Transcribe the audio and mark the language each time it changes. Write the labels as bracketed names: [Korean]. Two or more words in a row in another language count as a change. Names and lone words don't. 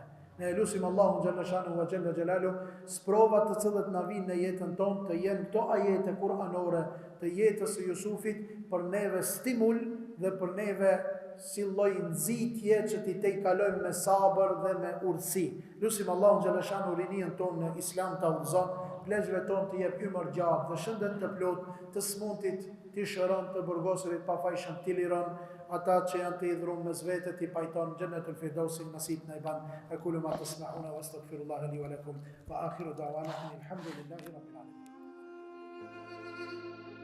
[Albanian] Ne lutim Allahun [Arabic] جل شأنه وجل جلاله [Albanian] sprovat të cilët na vinë në jetën tonë të jenë këto ajete kuranore të jetës së Jusufit për neve stimul dhe për neve si lloj nxitje që ti te kalojmë me sabër dhe me urtësi. Lutim Allahun [Arabic] جل شأنه [Albanian] rinin tonë në Islam ta udhëzon, pleqve tonë të jep ymër gjatë dhe shëndet të plot, të smuntit, të shëron, të burgosurit pa fajshëm, të liron, ata që janë të idhrum me zvete, të pajton Jannatul Firdausi nasib në i ban. [Arabic] أقول ما تسمعون وأستغفر الله لي ولكم وآخر دعوانا الحمد لله رب العالمين.